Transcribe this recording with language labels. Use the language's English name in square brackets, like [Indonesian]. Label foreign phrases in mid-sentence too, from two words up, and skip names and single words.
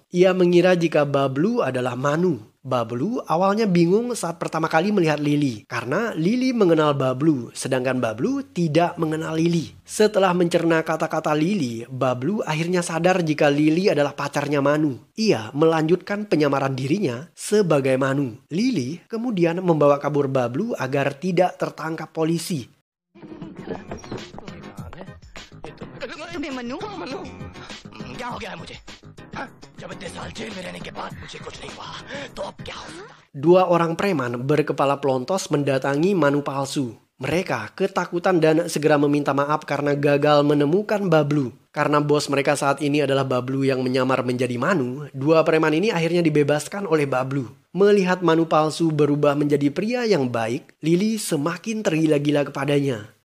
[Indonesian] Ia mengira jika Bablu adalah Manu. Bablu awalnya bingung saat pertama kali melihat Lily karena Lily mengenal Bablu, sedangkan Bablu tidak mengenal Lily. Setelah mencerna kata-kata Lily, Bablu akhirnya sadar jika Lily adalah pacarnya Manu. Ia melanjutkan penyamaran dirinya sebagai Manu. Lily kemudian membawa kabur Bablu agar tidak tertangkap polisi. [Hindi] तुम्हें मनु मनु, क्या हो गया है मुझे? हाँ? जब इतने साल जेल में रहने के बाद मुझे कुछ नहीं हुआ, तो अब क्या हो सकता? [Indonesian] Dua orang preman berkepala pelontos mendatangi Manu palsu. Mereka ketakutan dan segera meminta maaf karena gagal menemukan Bablu. Karena bos mereka saat ini adalah Bablu yang menyamar menjadi Manu, dua preman ini akhirnya dibebaskan oleh Bablu. Melihat Manu palsu berubah menjadi pria yang baik, Lily semakin tergila-gila kepadanya.